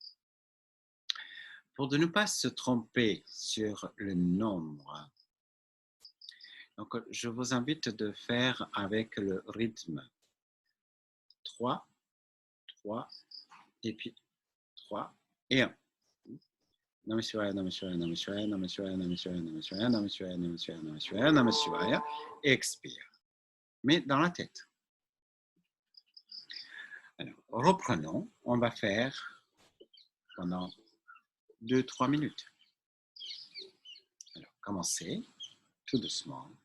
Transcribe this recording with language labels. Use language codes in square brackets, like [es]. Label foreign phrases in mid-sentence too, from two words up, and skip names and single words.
[fr] Pour ne pas se tromper sur le nombre, donc je vous invite de faire avec le rythme 3, 3, et puis 3 et 1. [sa] नमः शिवाय, नमः शिवाय, नमः शिवाय, नमः शिवाय, नमः शिवाय, नमः शिवाय, नमः शिवाय, नमः शिवाय, नमः शिवाय, नमः शिवाय, [fr] et expire. Mais dans la tête. Alors, reprenons. On va faire pendant 2-3 minutes. Alors, commencez tout doucement.